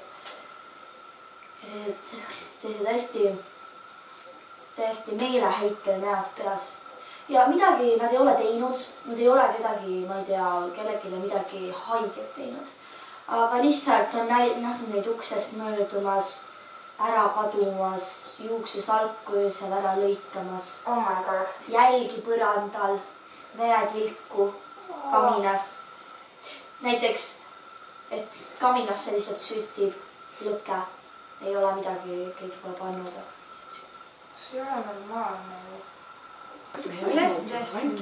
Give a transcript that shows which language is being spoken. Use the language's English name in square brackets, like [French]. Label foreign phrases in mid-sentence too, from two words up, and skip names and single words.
[Estonian] Ja sellised täiesti meeleheitel näod peas. Ja midagi nad ei ole teinud, nad ei ole kedagi, ma ei tea, kellelegi midagi haiget teinud. Aga lihtsalt on näinud neid uksest möödumas, ära kadumas, juuksesalku öösel ära lõikamas. [English] Oh my god. [Estonian] Jälgi põrandal, veretilku kaminas. Näiteks, et kaminasse lihtsalt sütib lõke. Ei ole midagi, keegi pole pannud. See ei ole normaalne ju. Tõesti.